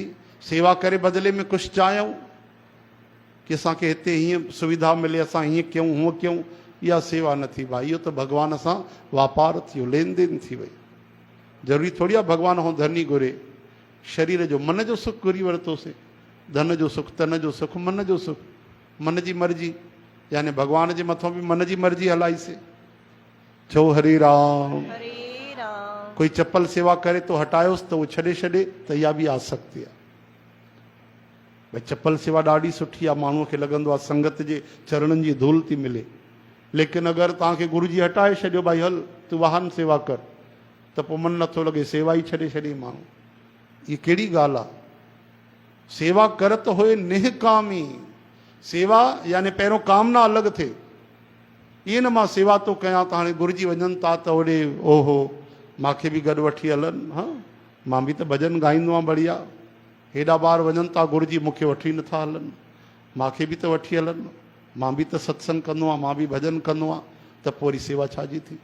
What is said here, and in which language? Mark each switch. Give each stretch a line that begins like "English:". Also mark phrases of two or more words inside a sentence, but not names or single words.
Sindhi: सेवा करे बदिले में कुझु चाहियूं कि असांखे हिते हीअं सुविधा मिले, असां हीअं कयूं हूअं कयूं, इहा सेवा न थी भाई। इहो त भॻवान सां वापार थियो, लेन देन थी वई। ज़रूरी थोरी आहे भॻवान खां धन ई घुरे। शरीर जो मन जो सुख घुरी वरितोसीं, धन जो सुख, तन जो सुख, मन जो सुख, मन जी मर्ज़ी, यानी भॻवान जे मथां बि मन जी मर्ज़ी हलाईसीं। चओ हरे राम। कोई चप्पल सेवा करे तो हटायोसि त उहो छॾे छॾे, त इहा बि आसक्ति आहे। भई चप्पल सेवा ॾाढी सुठी आहे, माण्हूअ खे लॻंदो आहे संगत जे चरणनि जी धूल थी मिले, लेकिन अगरि तव्हांखे गुरू जी हटाए छॾियो, भाई हल तूं वाहन सेवा कर, त पोइ मन नथो लॻे, सेवा ई छॾे छॾे माण्हू। इहा कहिड़ी ॻाल्हि आहे?
Punjabi: सेवा करत हुए निहकामी।
Sindhi: सेवा यानी पहिरियों कामना अलॻि थिए। ईअं न मां सेवा थो कयां त हाणे गुरू जी वञनि था त होॾे ओहो मूंखे बि गॾु वठी हलनि, हा मां बि त भॼन ॻाईंदो आहियां बढ़िया, हेॾा ॿार वञनि था गुरू जी, मूंखे वठी नथा हलनि, मूंखे बि त वठी हलनि, मां बि त सत्संग कंदो आहियां, मां बि भॼन कंदो आहियां, त पोइ वरी सेवा छाजी थी?